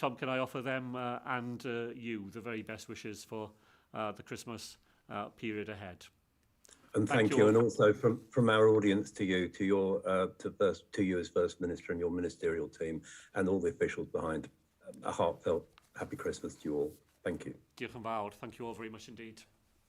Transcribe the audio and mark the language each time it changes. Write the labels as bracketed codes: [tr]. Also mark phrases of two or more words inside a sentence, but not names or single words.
[en] Tom, can I offer them and you the very best wishes for the Christmas period ahead? And thank you, and also from our audience to you, to your to you as First Minister and your ministerial team and all the officials behind, a heartfelt happy Christmas to you all. Thank you. [cy] Diolch yn fawr. [en] Thank you all very much indeed.